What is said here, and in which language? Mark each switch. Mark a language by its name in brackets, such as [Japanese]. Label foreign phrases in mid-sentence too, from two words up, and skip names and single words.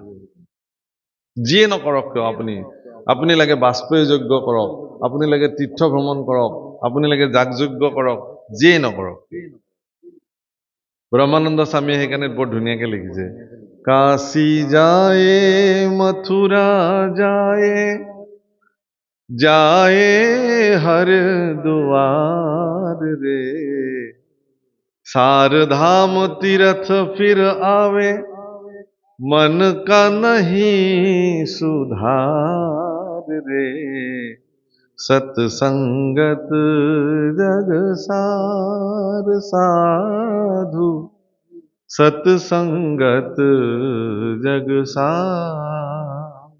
[Assamese] যিয়ে নকৰক কিয়, আপুনি লাগে বাজপেয়ী যজ্ঞ কৰক, আপুনি লাগে তীৰ্থ ভ্ৰমণ কৰক, আপুনি লাগে যাগযজ্ঞ কৰক, যিয়ে নকৰক। ব্ৰহ্মানন্দ স্বামীয়ে সেইকাৰণে বৰ ধুনীয়াকে লিখিছে, [Hindi] काशी जाए मथुरा जाए, যায় हरिद्वार रे, सार धाम तीरथ फिर आवे, मन का नहीं सुधार रे, सत्संगत जग सार साधु, सत्संगत जग सार।